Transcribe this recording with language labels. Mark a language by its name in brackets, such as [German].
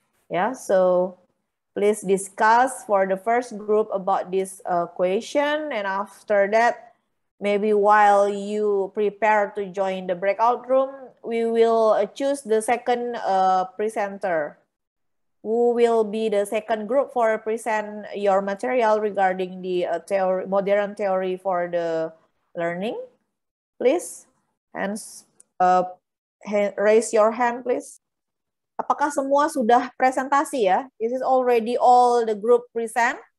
[English] Yeah, so please discuss for the first group about this question, and after that, maybe while you prepare to join the breakout room, we will choose the second presenter. Who will be the second group for present your material regarding the theory, modern theory for the learning? Please, hands raise your hand, please. [Indonesian] Apakah semua sudah presentasi ya? [English] Is it already all the group present?